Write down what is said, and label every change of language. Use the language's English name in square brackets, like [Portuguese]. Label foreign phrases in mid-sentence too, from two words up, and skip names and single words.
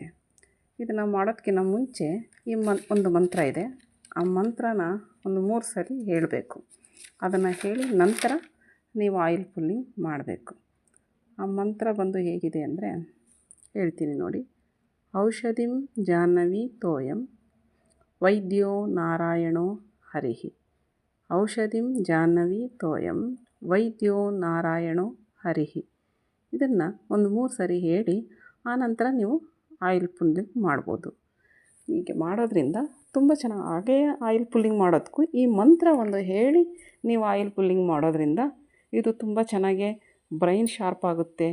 [Kannada] ಇದನ್ನು ಮಾಡೋದಕ್ಕಿಂತ ಮುಂಚೆ ಒಂದು ಮಂತ್ರ ಇದೆ. ಆ ಮಂತ್ರನ ಒಂದು 3 ಸರಿ ಹೇಳಬೇಕು. ಅದನ್ನು ಹೇಳಿ ನಂತರ ನೀವು [English] oil pulling [Kannada] ಮಾಡಬೇಕು. ಆ ಮಂತ್ರ ಬಂದು ಹೇಗಿದೆ ಅಂದರೆ, ಹೇಳ್ತೀನಿ ನೋಡಿ. [Sanskrit] ಔಷಧಿಂ ಜಾಹ್ನವಿ ತೋಯಂ ವೈದ್ಯೋ ನಾರಾಯಣೋ ಹರಿಹಿ. ಔಷಧಿಂ ಜಾಹ್ನವಿ ತೋಯಂ ವೈದ್ಯೋ ನಾರಾಯಣೋ ಹರಿಹಿ. [Kannada] ಇದನ್ನು ಒಂದು 3 ಸರಿ ಹೇಳಿ ಆನಂತರ ನೀವು [English] oil pulling [Kannada] ಮಾಡ್ಬೋದು. ಹೀಗೆ ಮಾಡೋದ್ರಿಂದ ತುಂಬ ಚೆನ್ನಾಗಿ. ಹಾಗೇ [English] oil pulling [Kannada] ಮಾಡೋದಕ್ಕೂ ಈ ಮಂತ್ರ ಒಂದು ಹೇಳಿ ನೀವು [English] oil pulling [Kannada] ಮಾಡೋದ್ರಿಂದ ಇದು ತುಂಬ ಚೆನ್ನಾಗಿ [English] brain sharp [Kannada] ಆಗುತ್ತೆ.